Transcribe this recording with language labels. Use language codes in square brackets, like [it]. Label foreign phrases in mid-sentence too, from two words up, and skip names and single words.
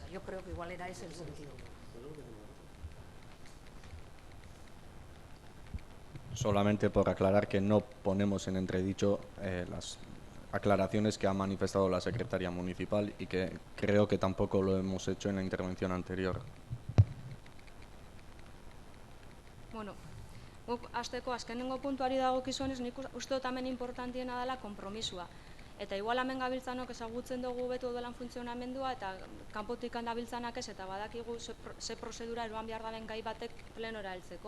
[es] Yo creo que igual era ese el sentido. Solamente por aclarar que no ponemos en entredicho las aclaraciones que ha manifestado la secretaria municipal, y que creo que tampoco lo hemos hecho en la intervención anterior. [eu] Bueno, hasteko azkenengo puntuari dagokizunez, nik uste dut hemen importantiena dela konpromisua. Eta igual hemen gabiltzanok ezagutzen dugu beto dolan funtzionamendua, eta kanpotik dabiltzanak ez, eta badakigu ze prozedura eroan behar daben gai batek plenora heltzeko.